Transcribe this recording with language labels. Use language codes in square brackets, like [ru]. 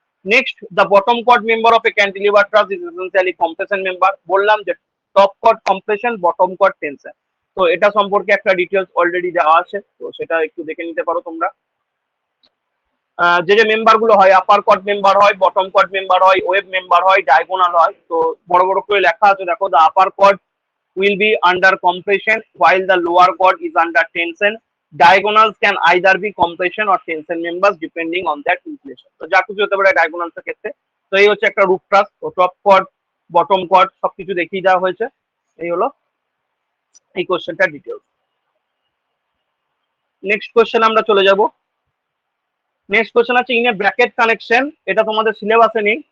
[bn] Next, [en] the bottom chord member of a cantilever truss is essentially compression member, [bn] বললাম যে top cord compression, bottom cord tension, তো এটা সম্পর্কে একটা ডিটেলস অলরেডি দেওয়া আছে, তো সেটা একটু দেখে নিতে পারো তোমরা। যে যে মেম্বার গুলো হয়, আপার কর্ড মেম্বার হয়, বটম কর্ড মেম্বার হয়, ওয়েব মেম্বার হয়, ডায়াগোনাল হয়, তো বড় বড় করে লেখা আছে দেখো, the upper cord [en] will be under compression while the lower cord is under tension. Diagonals can either be compression or tension members depending on their inflation. [bn] তো যা কিছু হতে পারে diagonals এর ক্ষেত্রে। তো এই হচ্ছে একটা রুট ট্রাস, তো টপ কর্ড বটম কর্ড সবকিছু দেখিয়ে দেওয়া হয়েছে, এই হলো এই কোশ্চেনটা ডিটেলস। নেক্সট কোশ্চেন আমরা চলে যাব। নেক্সট কোশ্চেন আছে [en] in a bracket connection, [bn] এটা তোমাদের সিলেবাসে নেই।